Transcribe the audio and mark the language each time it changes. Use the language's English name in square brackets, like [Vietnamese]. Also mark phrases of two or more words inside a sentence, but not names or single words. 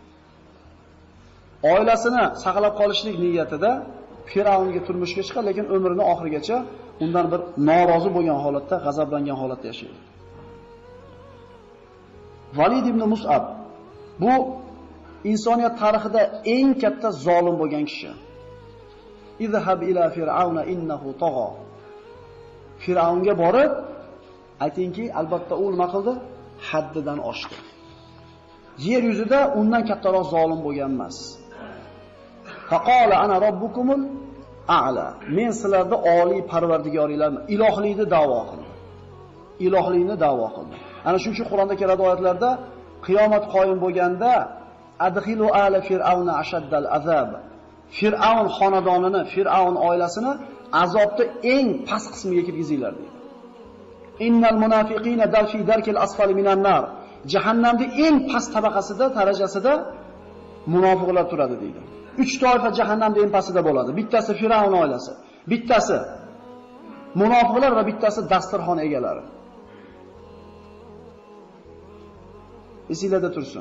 [Uzbek] Oilasini saqlab qolishlik niyatida Firavunga turmushga chiqadi, lekin umrining oxirigacha undan bir norozi bo'lgan holatda, g'azablangan holatda yashaydi. Valid ibn Mus'ab bu insoniyat tarixida eng katta zolim bo'lgan kishi. [Arabic] اذهب إلى فرعون إنه طغى. [Uzbek] Firavunga borib aytingki, albatta u nima qildi? Haddidan oshdi. Yer yuzida undan kattaroq zolim bo'lgan emas. [Arabic] فقال أنا ربكم الأعلى. [Uzbek] Men sizlarni oliy parvardigoringlarman, ilohlikni da'vo qildim. Ilohlikni da'vo qildim. Ana shuning uchun Qur'onda keladi oyatlarda qiyomat qoyim bo'lganda [Arabic] أدخلوا آل فرعون أشد العذاب. [Uzbek] Fir'aun xonadonini, Fir'aun oilasini azobda eng past qismiga kirgizinglar dedi. [Arabic] إن المنافقين في الدرك الأسفل من النار. [Uzbek] Jahannamning eng past tabaqasida, darajasida munofiqlar turadi deydi. 3 toifa jahannamning eng pastida bo'ladi. Bittasi Fir'aun oilasi, bittasi munofiqlar va bittasi dasturxon egalari. Esingizda tursin.